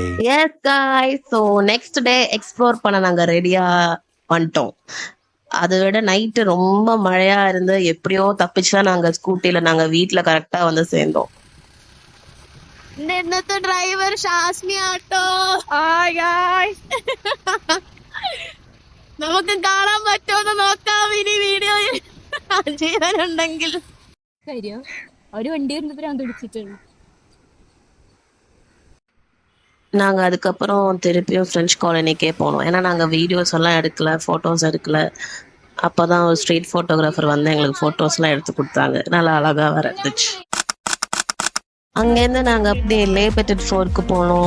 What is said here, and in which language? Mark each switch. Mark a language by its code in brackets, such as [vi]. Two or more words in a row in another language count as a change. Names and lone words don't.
[en] yes guys, so next day explore [ta] பண்ண நாங்கள் ரெடியாக வந்துட்டோம். அதை விட நைட்டு ரொம்ப மழையா இருந்து எப்படியோ தப்பிச்சுதான் நாங்கள் ஸ்கூட்டியில் நாங்கள் வீட்டில் கரெக்டாக வந்து சேர்ந்தோம். [ml] ഇന്നത്തെ ഡ്രൈവർ ഷാസ്മി ആട്ടോ. നമുക്ക് കാണാൻ പറ്റുമെന്ന് നോക്കാം ഇനി വീഡിയോയിൽ ജീവനുണ്ടെങ്കിൽ. കാര്യം ഒരു വണ്ടി വരുന്നപ്പോൾ പിടിച്ചിട്ടുണ്ട്. [ta] நாங்கள் அதுக்கப்புறம் திருப்பியும் ஃப்ரெஞ்ச் காலனிக்கே போனோம். ஏன்னா நாங்கள் வீடியோஸ் எல்லாம் எடுக்கல, ஃபோட்டோஸ் எடுக்கல. அப்போ தான் ஒரு [en] street photographer [ta] வந்து எங்களுக்கு ஃபோட்டோஸ்லாம் எடுத்து கொடுத்தாங்க. நல்லா அழகாக வர இருந்துச்சு. அங்கேருந்து நாங்கள் அப்படியே லே பெட்டட் ஃப்ளோருக்கு போனோம்.